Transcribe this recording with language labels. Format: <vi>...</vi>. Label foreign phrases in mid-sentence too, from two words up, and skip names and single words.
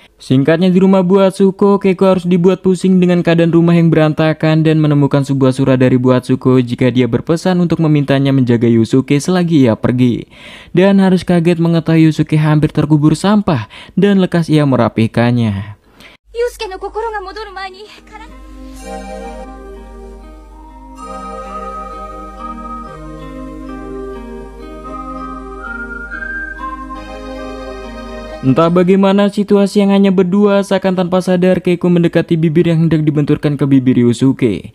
<id>Singkatnya di rumah Buatsuko, Keiko harus dibuat pusing dengan keadaan rumah yang berantakan dan menemukan sebuah surat dari Buatsuko jika dia berpesan untuk memintanya menjaga Yusuke selagi ia pergi. Dan harus kaget mengetahui Yusuke hampir terkubur sampah dan lekas ia merapihkannya.</id> <ja>祐介の心が戻る前にから。</ja> <id>Entah bagaimana situasi yang hanya berdua, seakan tanpa sadar Keiko mendekati bibir yang hendak dibenturkan ke bibir Yusuke.</id>